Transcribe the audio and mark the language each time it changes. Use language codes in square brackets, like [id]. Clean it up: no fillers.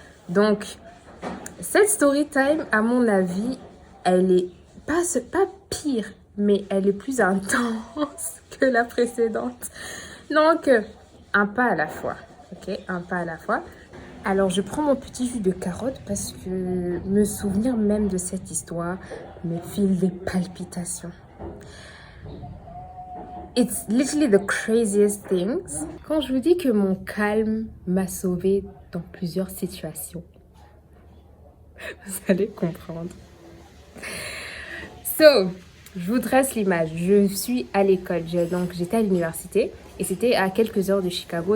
[fr] Donc, cette story time, à mon avis, elle est pas pire, mais elle est plus intense que la précédente. Donc, un pas à la fois. Ok, un pas à la fois. Alors, je prends mon petit jus de carotte parce que me souvenir même de cette histoire me file des palpitations. [en] It's literally the craziest things. [fr] Quand je vous dis que mon calme m'a sauvée dans plusieurs situations, vous allez comprendre. So, je vous dresse l'image. Je suis à l'école. Donc, j'étais à l'université et c'était à quelques heures de Chicago.